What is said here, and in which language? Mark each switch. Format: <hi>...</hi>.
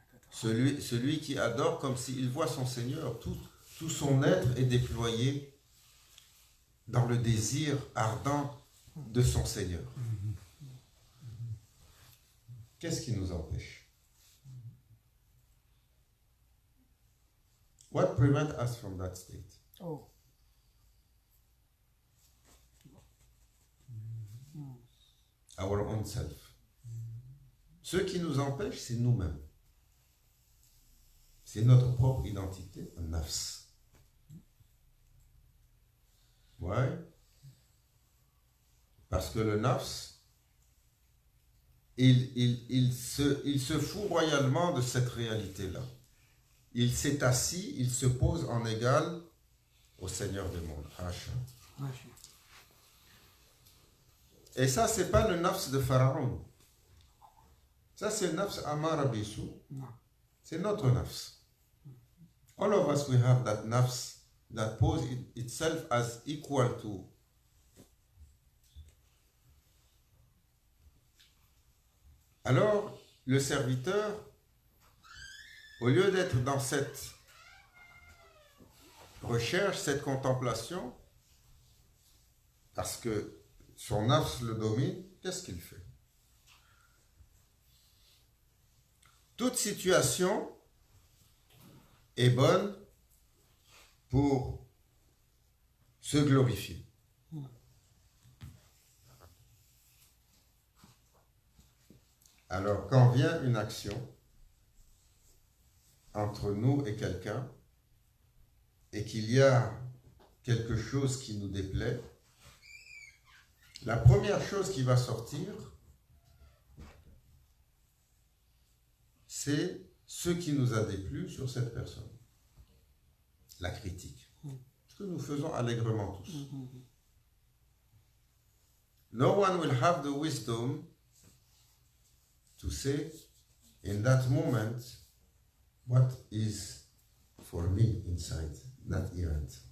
<fr>Celui qui adore comme s'il voit son Seigneur, tout son être est déployé dans le désir ardent de son Seigneur. Qu'est-ce qui nous empêche?</fr> <en>What prevents us from that state? Oh. Our own self.</en> <fr>Ce qui nous empêche, c'est nous-mêmes. C'est notre propre identité, un nafs. Ouais. Parce que le nafs, il se fout royalement de cette réalité-là. Il s'est assis, il se pose en égal au Seigneur du monde. Hacha. Et ça, c'est pas le nafs de Pharaon. Ça, c'est le nafs Amara Bissou. C'est notre nafs.</fr> <en>All of us, we have that nafs that poses itself as equal to.</en> <fr>Alors, le serviteur, au lieu d'être dans cette recherche, cette contemplation, parce que son nafs le domine, qu'est-ce qu'il fait? Toute situation est bonne pour se glorifier. Alors, quand vient une action entre nous et quelqu'un, et qu'il y a quelque chose qui nous déplaît, la première chose qui va sortir, c'est ce qui nous a déplu sur cette personne. La critique. Ce que nous faisons allègrement tous.</fr> <en>No one will have the wisdom to say in that moment what is for me inside that event.</en>